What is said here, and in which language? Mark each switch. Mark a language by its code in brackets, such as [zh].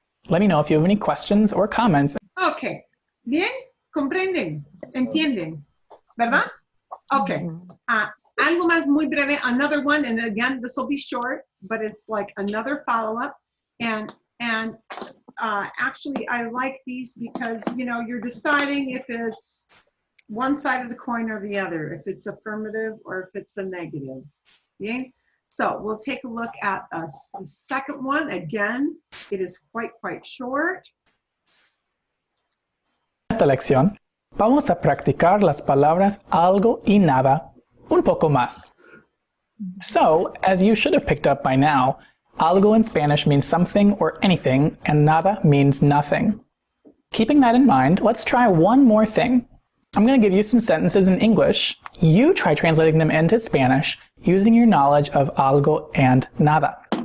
[en] Let me know if you have any questions or comments. Okay. [es] Bien, comprenden, entienden, ¿verdad? [en] Okay. [es] Algo más muy breve, [en] another one, and again, this will be short, but it's like another follow-up. And actually, I like these because, you know, you're deciding if it's one side of the coin or the other, if it's affirmative or if it's a negative. Okay? So we'll take a look at the second one. Again, it is quite short. [es] En esta lección vamos a practicar las palabras algo y nada un poco más. [en] So, as you should have picked up by now, algo in Spanish means something or anything, and nada means nothing. Keeping that in mind, let's try one more thing. I'm going to give you some sentences in English. You try translating them into Spanish using your knowledge of algo and nada.